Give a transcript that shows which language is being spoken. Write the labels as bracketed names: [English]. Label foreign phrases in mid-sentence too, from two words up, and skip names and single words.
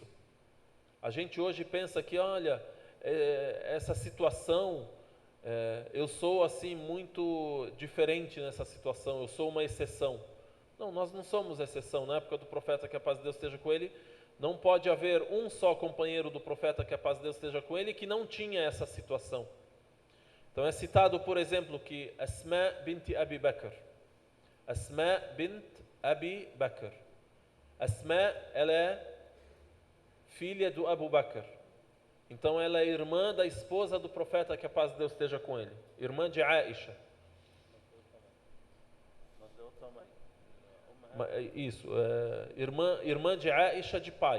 [Portuguese] A gente hoje pensa que, olha, essa situação, eu sou assim muito diferente nessa situação, eu sou uma exceção. Não, nós não somos exceção. Na época do profeta, que a paz de Deus esteja com ele, não pode haver um só companheiro do profeta, que a paz de Deus esteja com ele, que não tinha essa situação. Então é citado, por exemplo, que Asma bint Abi Bakr. Asma bint Abi Bakr. Asma, ela é filha do Abu Bakr. Então ela é irmã da esposa do profeta, que a paz de Deus esteja com ele. Irmã de Aisha. Isso, irmã de Aisha de pai.